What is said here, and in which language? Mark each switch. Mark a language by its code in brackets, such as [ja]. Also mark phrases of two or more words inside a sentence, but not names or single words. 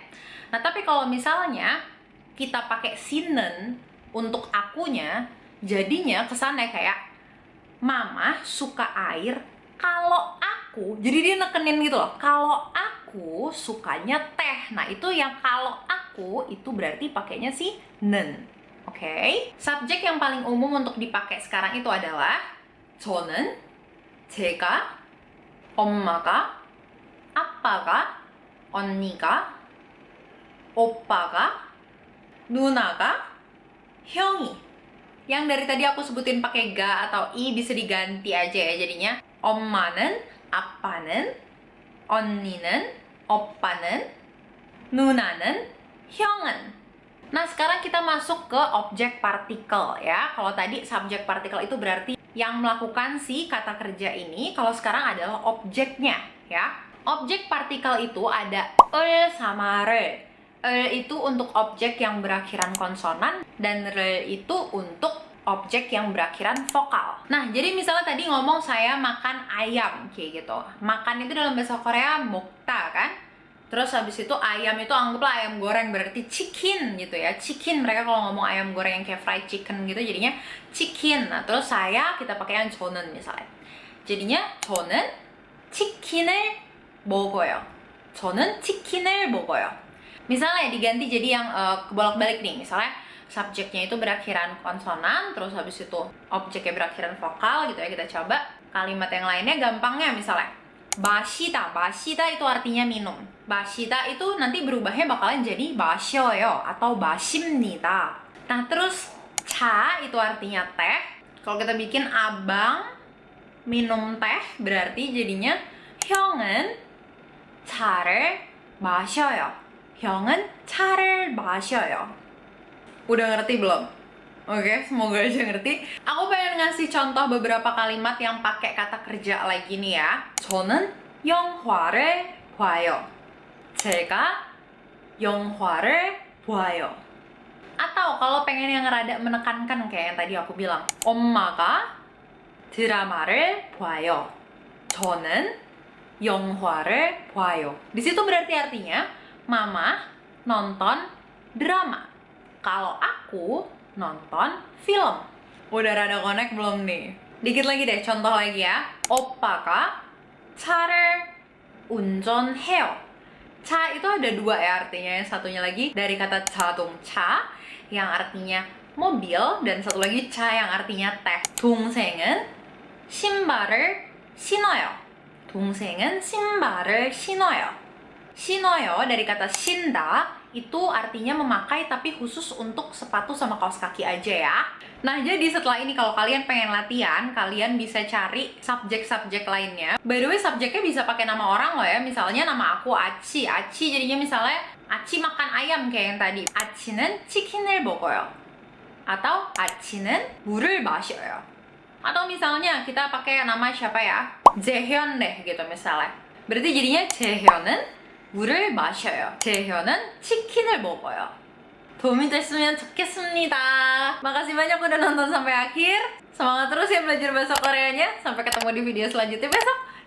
[id] Nah, tapi kalau misalnya kita pakai sinen untuk akunya, jadinya kesannya kayak Mama suka air kalau aku. Jadi dia nekenin gitu loh. Kalau aku sukanya teh. Nah, itu yang kalau aku itu berarti pakainya si nen. Oke. Subjek yang paling umum untuk dipakai sekarang itu adalah [ko] 저는, 제가, 엄마가, 아빠가, 언니가, 오빠가, 누나가, 형이. [id] Yang dari tadi aku sebutin pakai ga atau i bisa diganti aja ya jadinya. [ko] 엄마는, 아빠는, 언니는, 오빠는, 누나는, 형은. [id] Nah, sekarang kita masuk ke objek partikel ya. Kalau tadi subjek partikel itu berarti yang melakukan si kata kerja ini, kalau sekarang adalah objeknya ya. Objek partikel itu ada el sama re. El itu untuk objek yang berakhiran konsonan dan re itu untuk objek yang berakhiran vokal. Nah, jadi misalnya tadi ngomong saya makan ayam kayak gitu. Makan itu dalam bahasa Korea mokta kan? Terus habis itu ayam itu anggaplah ayam goreng, berarti chicken gitu ya. Chicken, mereka kalau ngomong ayam goreng yang kayak [en] fried chicken [id] gitu jadinya chicken. Nah, terus kita pakai yang 저는 misalnya. Jadinya [ko] 저는 치킨을 먹어요. 저는 치킨을 먹어요. [id] Misalnya diganti jadi yang kebolak-balik nih. Misalnya subjeknya itu berakhiran konsonan, terus habis itu objeknya berakhiran vokal gitu ya. Kita coba kalimat yang lainnya gampangnya misalnya 마시다, 마시다 itu artinya minum. 마시다 itu nanti berubahnya bakalan jadi 마셔요 atau 마십니다. Nah, terus 차 itu artinya teh. Kalau kita bikin abang minum teh berarti jadinya [ko] 형은 차를 마셔요. 형은 차를 마셔요. [id] Udah ngerti belum? Oke, semoga aja ngerti. Aku pengen ngasih contoh beberapa kalimat yang pakai kata kerja lagi nih ya. [ko] 저는 영화를 봐요. 제가 영화를 봐요. [id] Atau kalau pengen yang rada menekankan kayak yang tadi aku bilang, [ko] 엄마가 드라마를 봐요. 저는 영화를 봐요. [id] Di situ berarti artinya mama nonton drama. Kalau aku nonton film. Udah rada connect belum nih? Dikit lagi deh, contoh lagi ya. [ko] 오빠가 차를 운전해요. [id] 차 itu ada dua ya artinya. Yang satunya lagi dari kata 자동차 yang artinya mobil, dan satu lagi 차 yang artinya teh. [ko] 동생은 신발을 신어요. 동생은 신발을 신어요. [id] 신어요 dari kata 신다 itu artinya memakai tapi khusus untuk sepatu sama kaos kaki aja ya. Nah, jadi setelah ini kalau kalian pengen latihan, kalian bisa cari subjek-subjek lainnya. [en] By the way, [id] subjeknya bisa pakai nama orang loh ya. Misalnya nama aku Aci. Aci jadinya misalnya Aci makan ayam kayak yang tadi. [ko] 아치는 치킨을 먹어요. Atau 아치는 물을 마셔요. [id] Atau misalnya kita pakai nama siapa ya? 재현 deh gitu misalnya. Berarti jadinya [ko] 재현은 물을 마셔요. 재현은 치킨을 먹어요. 도움이 됐으면 좋겠습니다. [id] Makasih banyak udah nonton sampai akhir. Semangat terus ya belajar bahasa Koreanya. Sampai ketemu di video selanjutnya besok.